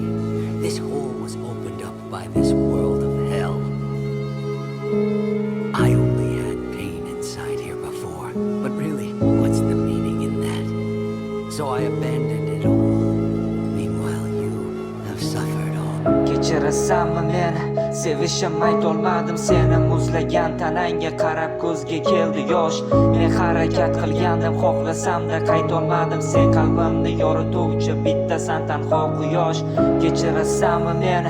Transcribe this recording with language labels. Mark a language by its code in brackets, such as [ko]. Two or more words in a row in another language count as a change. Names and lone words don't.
[en] This hole was opened up by this world of hell. I only had pain inside here before, but really, what's the meaning in that? So I abandoned it all. Meanwhile, you have suffered all. [uz] Kechirasanmi meni? Sevishim aytolmadim seni, muzlagan tanangga qarab ko'zga keldi yosh. Men harakat qilgandim, xohlasamda qaytolmadim. Sen qalbimni yorituvchi bittasan, tanho quyosh. Kechirasanmi meni?